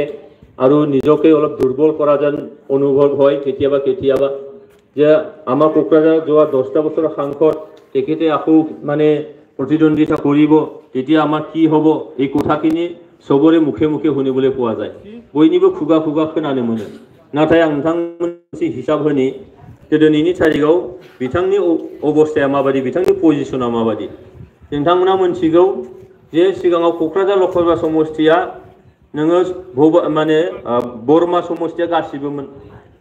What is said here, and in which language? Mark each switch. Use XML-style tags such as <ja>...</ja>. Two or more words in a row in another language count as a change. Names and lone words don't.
<as>আৰু নিজকে অলপ দুৰ্বল কৰা যেন অনুভৱ হয় কেতিয়াবা যে আমাৰ কোকৰাঝাৰত যোৱা 10টা বছৰৰ সাংসদ তেখেতে আকৌ মানে প্ৰতিদ্বন্দ্বিতা কৰিব তেতিয়া আমাৰ কি হ'ব এই কথাখিনি সবৰে মুখে মুখে শুনিবলৈ পোৱা যায়</as> <brx>বयनिबो खुगा खोनानो मोनो नाथाय आं नोंथांमोननि हिसाब होनि जे दिनैनि थारिखआव बिथांनि अबस्थाया माबायदि बिथांनि पजिशना माबायदि नोंथांमोना मोनथिगौ जे सिगाङाव क'क्राझार लोकसभा समष्टिया नोङो माने बरमा समष्टिया गासिबोमोन</brx>